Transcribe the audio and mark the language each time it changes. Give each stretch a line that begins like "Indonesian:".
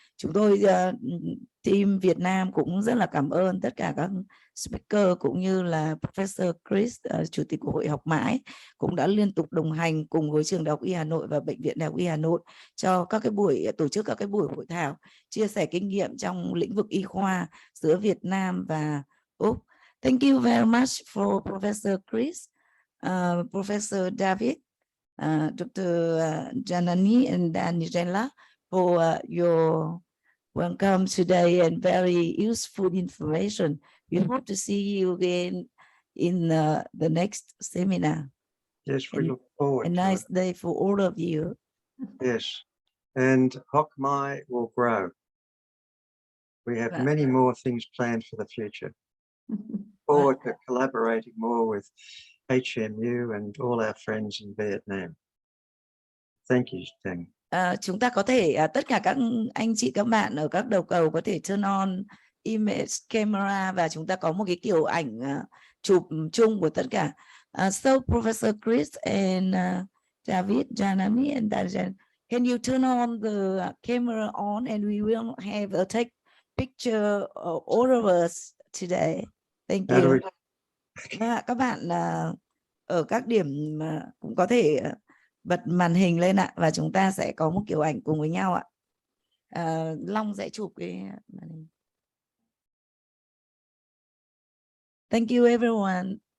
Vietnamese: Chúng tôi team Việt Nam cũng rất là cảm ơn tất cả các speaker cũng như là Professor Chris, chủ tịch của Hội Học Mãi, cũng đã liên tục đồng hành cùng với Trường Đại học Y Hà Nội và Bệnh viện Đại học Y Hà Nội cho các cái buổi tổ chức các cái buổi hội thảo chia sẻ kinh nghiệm trong lĩnh vực y khoa giữa Việt Nam và Úc.
English: Thank you very much for Professor Chris, Professor David, Dr. Janani and Danijela for your welcome today and very useful information. We hope to see you again in the next seminar. Yes, we look forward A to nice it. day for all of you. Yes, and Hoc Mai will grow. We have many more things planned for the future. Forward to collaborating more with HMU and all our friends in Vietnam. Thank you, Sảng.
Vietnamese: Chúng ta có thể tất cả các anh chị các bạn ở các đầu cầu có thể
English: turn on image camera
Vietnamese: và chúng ta có một cái kiểu ảnh chụp chung của tất cả.
English: So Professor Chris and David, Janani and Danijela, can you turn on the camera on and we will have a take picture of all of us today. Thank you.
Vietnamese: Các bạn ở các điểm cũng có thể bật màn hình lên ạ và chúng ta sẽ có một kiểu ảnh cùng với nhau ạ. Long sẽ chụp cái màn hình.
English: Thank you everyone.